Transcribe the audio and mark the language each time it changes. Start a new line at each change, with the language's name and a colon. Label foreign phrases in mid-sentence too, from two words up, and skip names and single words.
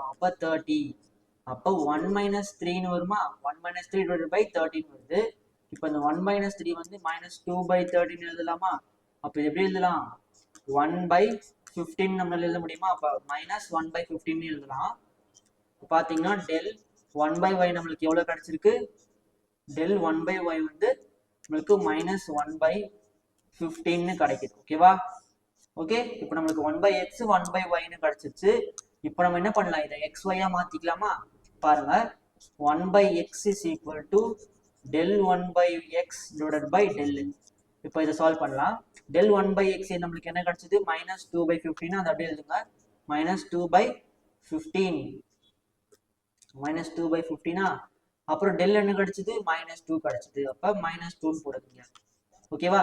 Tamil: அப்ப 30 அப்போ 1 minus 3 வருமா
English: 1 minus 3 divided by 13
Tamil: வருது. இப்போ இந்த 1 minus 3 வந்து
English: minus 2 by 13
Tamil: எழுதலாமா? அப்போ இது எப்படி எழுதலாம் 1 by 15 நம்மளால எழுத முடியுமா? அப்போ
English: minus 1 by 15
Tamil: எழுதலாம். பாத்தீங்கன்னா
English: del 1 by y
Tamil: நம்மளுக்கு எவ்வளவு கிடைச்சிருக்கு
English: del 1 by y
Tamil: வந்து நம்மளுக்கு
English: minus 1 by 15
Tamil: கிடைக்குது. ஓகேவா? ஓகே, இப்போ நம்மளுக்கு
English: 1 by x 1 by y
Tamil: ன்னு கிடைச்சிருச்சு. இப்போ நம்ம என்ன பண்ணலாம் இதை xy மாத்திக்கலாமா?
English: பாருங்க 1 by x is equal to del 1 by x divided by del x.
Tamil: இப்போ இதை சால்வ் பண்ணலாம்.
English: del 1 by x
Tamil: நம்மளுக்கு என்ன கிடைச்சது
English: minus 2 by 15
Tamil: அதை அப்படியே எழுதுங்க
English: minus 2 by 15 minus 2 by 15
Tamil: அப்புறம் del என்ன கிடைச்சது minus 2 கிடைச்சது. அப்ப minus 2 போடுங்க. ஓகேவா?